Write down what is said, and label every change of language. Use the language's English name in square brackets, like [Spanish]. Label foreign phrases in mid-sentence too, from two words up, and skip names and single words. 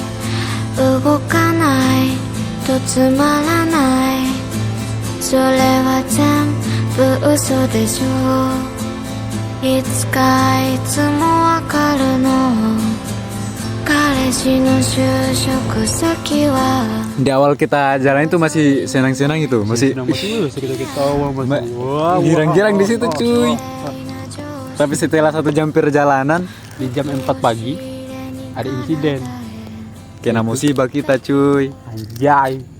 [Japanese] 動かないとつまらない。それは全部嘘でしょう。いつかいつもわかるの。彼氏の就職先は [Indonesian] Di awal kita jalan itu masih senang-senang itu, masih kita ketawa masih. Wah, girang-girang di situ cuy. Tapi setelah 1 jam perjalanan, di jam 4 pagi ada insiden. kena musibah kita cuy. Anjay.